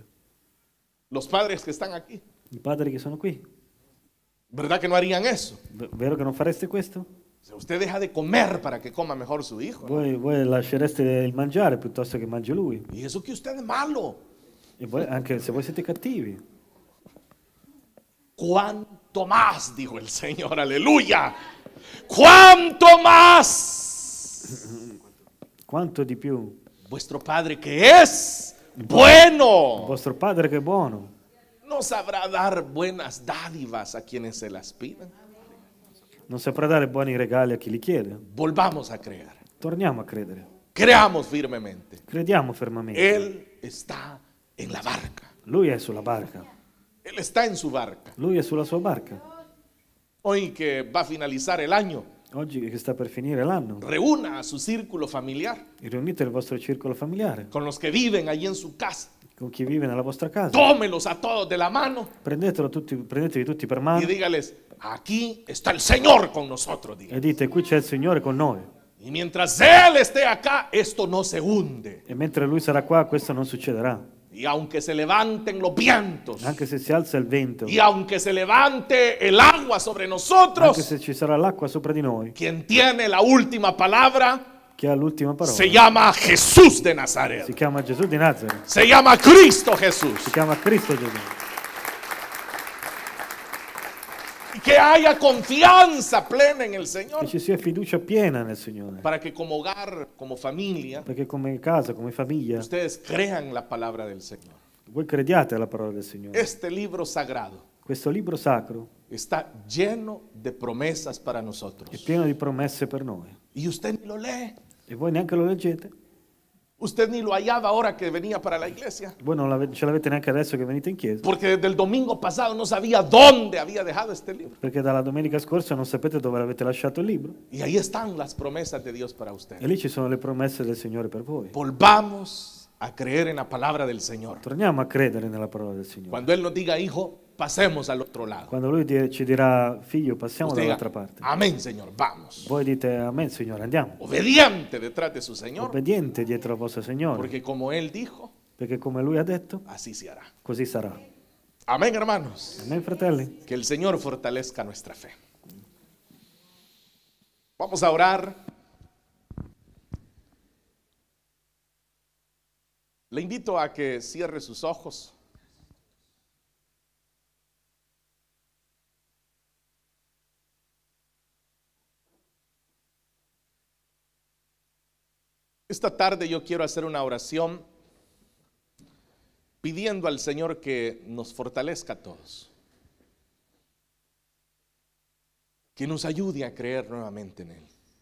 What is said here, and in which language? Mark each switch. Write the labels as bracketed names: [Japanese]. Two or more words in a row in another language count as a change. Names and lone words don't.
[Spanish] Los padres que están aquí, [Italian] I padri che sono qui, [Spanish] ¿verdad que no harían eso? [Italian] vero che non fareste questo? [Spanish] Si usted deja de comer para que coma mejor su hijo, ¿no? [Italian] Voi lascereste il mangiare piuttosto che mangi lui. [Spanish] Y eso que usted es malo. [Italian] E voi, anche se voi siete cattivi, [Spanish] ¿Cuánto más? Dijo el Señor, aleluya. ¿Cuánto más? [Italian] quanto di più [Spanish] Vuestro Padre que es bueno, [Italian] il vostro padre che è buono [Spanish] no sabrá dar buenas dádivas a quienes se las pidan. [Italian] non saprà dare buoni regali a chi li chiede. [Spanish] Volvamos a creer. [Italian] Torniamo a credere, [Spanish] Creamos firmemente. [Italian] crediamo fermamente. [Spanish] Él está en la barca. [Italian] Lui è sulla barca, [Spanish] Él está en su barca. [Italian] lui è sulla sua barca. [Spanish] Hoy que va a finalizar el año, [Italian] Oggi che sta per finire l'anno, [Spanish] reúna a su círculo familiar [Italian] riunite il vostro circolo familiare, [Spanish] con los que viven allí en su casa. [Italian] con chi vive nella vostra casa. [Spanish] Tómelos a todos de la mano [Italian] Prendetevi tutti per [Spanish] y [Italian] mano [Spanish] dígales, aquí está el Señor con nosotros. [Italian] e [Spanish] Dígales. [Italian] dite: qui c'è il Signore con noi. [Spanish] Y mientras Él esté acá, esto no se hunde. [Italian] E mentre Lui sarà qua, questo non succederà. [Spanish] Y aunque se levanten los vientos, [Italian] Anche se si alza il vento, [Spanish] y aunque se levante el agua sobre [Italian] anche [Spanish] nosotros, [Italian] se ci sarà l'acqua sopra di noi, [Spanish] quien tiene la última palabra [Italian] chi ha l'ultima parola [Spanish] se llama Jesús de [Italian] si [Spanish] Nazaret. [Italian] chiama Gesù di Nazareth, [Spanish] Se llama Cristo Jesús. [Italian] si chiama Cristo Gesù. [Spanish] Y que haya confianza plena en el Señor. [Italian] Che ci sia fiducia piena nel Signore, [Spanish] Para que como hogar, como familia, [Italian] perché come casa, come famiglia, [Spanish] ustedes crean la palabra del Señor. [Italian] voi crediate alla parola del Signore. [Spanish] Este libro sagrado [Italian] Questo libro sacro [Spanish] está lleno de promesas para [Italian] è [Spanish] nosotros. [Italian] pieno di promesse per noi. [Spanish] Y usted ni lo lee. [Italian] E voi neanche lo leggete? [Spanish] Usted ni lo hallaba ahora que venía para la iglesia. [Italian] Voi non ce l'avete neanche adesso che venite in chiesa? [Spanish] Porque desde el domingo pasado no sabía dónde había dejado este libro. [Italian] Perché dalla domenica scorsa non sapete dove avete lasciato il libro? [Spanish] Y ahí están las promesas de Dios para [Italian] E [Spanish] usted. [Italian] lì ci sono le promesse del Signore per voi. [Spanish] Volvamos a creer en la palabra del Señor. [Italian] Torniamo a credere nella parola del Signore. [Spanish] Cuando Él nos diga, hijo, pasemos al otro lado. [Italian] Quando Lui ci dirà: figlio, passiamo [Spanish] Usted diga, [Italian] dall'altra parte. [Spanish] amén, Señor, vamos. [Italian] Voi dite: amen, Signore, andiamo. [Spanish] Obediente detrás de su Señor. [Italian] Obbediente dietro al vostro Signore, [Spanish] Porque como Él dijo, [Italian] perché come Lui ha detto, [Spanish] así se hará. [Italian] così sarà. [Spanish] Amén, hermanos. [Italian] Amen, fratelli? [Spanish] Que el Señor fortalezca nuestra fe. Vamos a orar. Le invito a que cierre sus ojos. Esta tarde yo quiero hacer una oración pidiendo al Señor que nos fortalezca a todos, que nos ayude a creer nuevamente en Él.